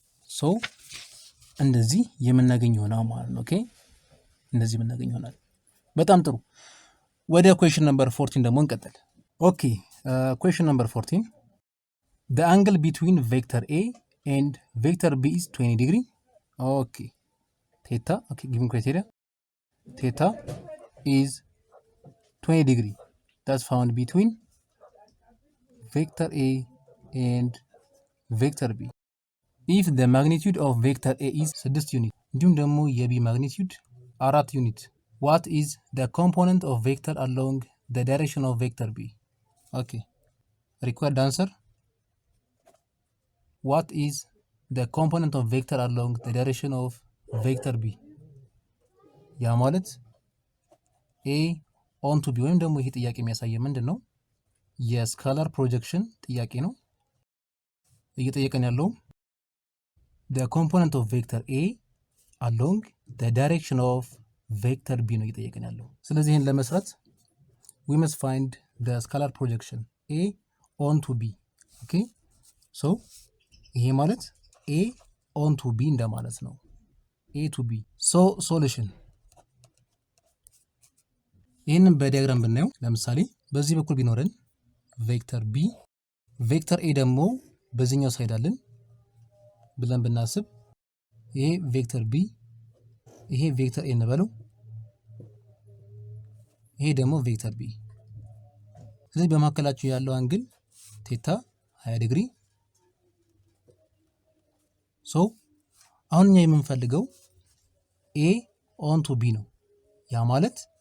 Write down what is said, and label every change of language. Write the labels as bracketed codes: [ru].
[am] ሶ እንደዚህ የምናገኝ ይሆናል ማለት ነው። ኦኬ እንደዚህ የምናገኝ ይሆናል። በጣም ጥሩ። ወደ question number 14 ደግሞ እንቀጥል። [en] ኦኬ question number 14 the angle between vector A and vector B is 20 degree. okay theta, okay given criteria theta is 20 degree that's found between vector A and vector B. if the magnitude of vector A is 6 unit [am] እንዲሁም ደግሞ የቢ ማግኒቲዩድ 4 ዩኒት [en] what is the component of vector along the direction of vector B? okay required answer what is the component of vector along the direction of vector B? [am] ያ ማለት [en] A on to B [am] ወይም ደግሞ ይሄ ጥያቄ የሚያሳየው ምንድን ነው? የስካላር ፕሮጀክሽን ጥያቄ ነው እየጠየቀን ያለው [en] the component of vector A along the direction of vector B [am] ነው እየጠየቀን ያለው። ስለዚህ ይሄን ለመስራት [en] we must find the scalar projection A on to B. okay so [am] ይሄ ማለት [en] A on to B [am] እንደማለት ነው። [en] A to B so solution [am] ይህንን በዲያግራም ብናየው ለምሳሌ በዚህ በኩል ቢኖረን ቬክተር B ቬክተር A ደግሞ በዚህኛው ሳይድ አለን ብለን ብናስብ ይሄ ቬክተር B ይሄ ቬክተር A እንበለው ይሄ ደግሞ ቬክተር B። ስለዚህ በመካከላቸው ያለው አንግል ቴታ 20 ዲግሪ። ሶ አሁን እኛ የምንፈልገው [en] A on to B [am] ነው። ያ ማለት